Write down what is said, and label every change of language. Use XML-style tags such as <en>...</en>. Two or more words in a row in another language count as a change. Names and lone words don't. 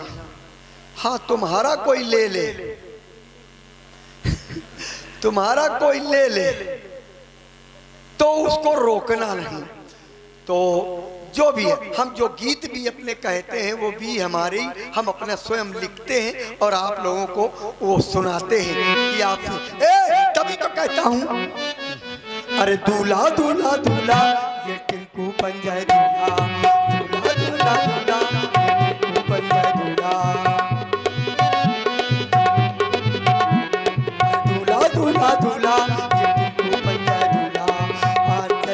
<hi>हाँ, तुम्हारा कोई ले ले, तुम्हारा कोई ले ले तो उसको रोकना नहीं। तो जो भी है, हम जो गीत भी अपने कहते हैं वो भी हमारी, हम अपना स्वयं लिखते हैं और आप लोगों को वो सुनाते हैं कि आप तभी तो कहता हूँ, अरे दूल्हा दूल्हा दूल्हा ये टिंकू बन जाए दूल्हा, दूल्हा दूल्हा दूल्हा ये टिंकू बन जाए दूल्हा, दूल्हा दूल्हा दूल्हा ये टिंकू बन जाए दूल्हा।</hi>